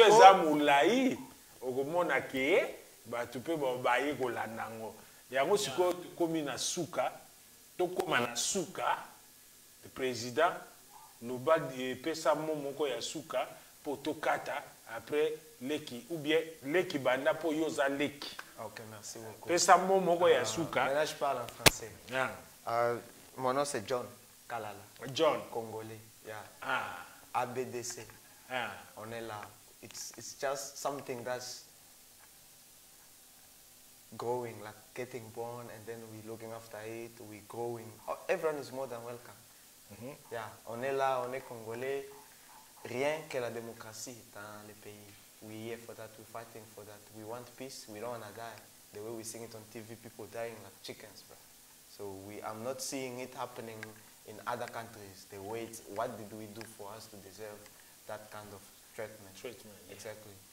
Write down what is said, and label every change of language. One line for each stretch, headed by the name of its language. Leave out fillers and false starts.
Lingala: eza mulai okomona ke bato mpe baye kolanda yango yango sikoyo tokomi na suka tokóma na suka le président loba epesa moko ya suka po tokata après leki
French: ou bien
Lingala: leki banda po yoza leki.
French: Ok, merci beaucoup.
Lingala: Pesa moko ya suka.
French: Maintenant je parle en français.
English: Yeah.
French: Mon nom c'est John Kalala. John. Congolais. Yeah. Ah. ABDC. Ah. On est là.
English: It's just something that's growing, like getting born, and then we're looking after it. We're growing. Everyone is more than welcome. Mm-hmm.
French: Yeah. On est là. On est Congolais. Rien que la démocratie dans le pays.
English: We're here for that, we're fighting for that. We want peace, we don't want to die. The way we see it on TV, people dying like chickens, bro. So I'm not seeing it happening in other countries. The way what did we do for us to deserve that kind of treatment? Yeah. Exactly.